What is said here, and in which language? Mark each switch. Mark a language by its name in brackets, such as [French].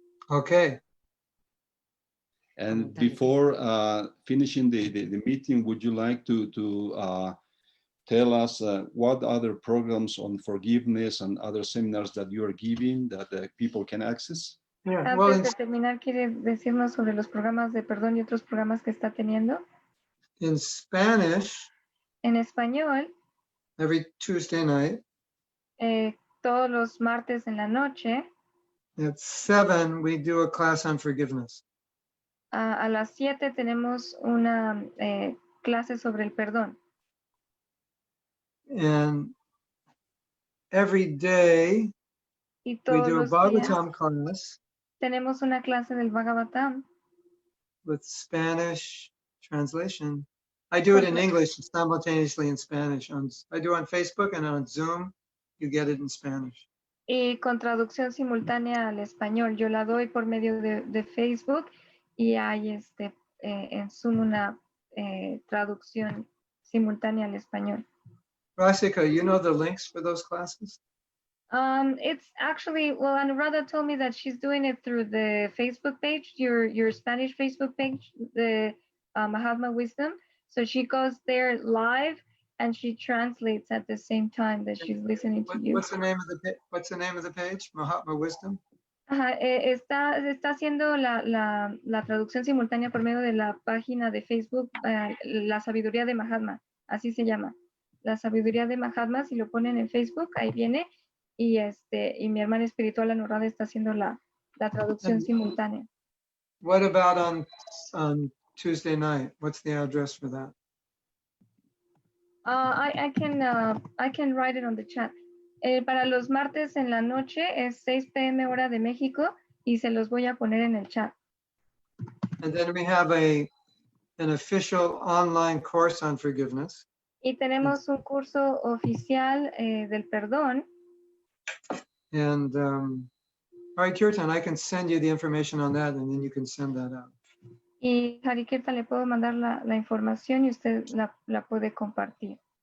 [English] Okay. And before finishing the meeting, would you like to tell us what other programs on forgiveness and other seminars that you are giving that people can access? Yeah. Well, [Spanish] Antes de terminar, ¿quiere decirnos sobre los programas de perdón y otros programas que está teniendo? [English] in Spanish, [Spanish] En español, [English] every Tuesday night [Spanish] todos los martes en la noche, [English] at 7, we do a class on forgiveness. [Spanish] a las 7 tenemos una clase sobre el perdón. [English] And every day [Spanish] Y [English] we [Spanish] todos [English] do a [Spanish] los días [English] Bhagavatam class [Spanish] tenemos una clase del Bhagavatam. [English] with Spanish translation. I do it in English simultaneously in Spanish. I do it on Facebook and on Zoom. You get it in Spanish. [Spanish] Y con traducción simultánea al español. Yo la doy por medio de Facebook y hay en Zoom una traducción simultánea al español. [English] Rasika, you know the links for those classes? It's actually, well, Anuradha told me that she's doing it through the Facebook page, your Spanish Facebook page, the Mahatma Wisdom. So she goes there live and she translates at the same time that she's listening to you. What's the name of the page? Mahatma Wisdom? [Spanish] Ajá, está haciendo la traducción simultánea por medio de la página de Facebook, La Sabiduría de Mahatma, así se llama. La Sabiduría de Mahatma, si lo ponen en Facebook, ahí viene. Y mi hermana espiritual Anuradha está haciendo la traducción simultánea. [English] What about on Tuesday night? What's the address for that? I can write it on the chat. [Spanish] Para los martes en la noche es 6 p.m. hora de México y se los voy a poner en el chat. [English] And then we have an official online course on forgiveness. [Spanish] Y tenemos un curso oficial del perdón. [English] And all right, Kirtan, I can send you the information on that and then you can send that out. [Spanish] Y Harikirtan, le puedo mandar la información y usted la puede compartir.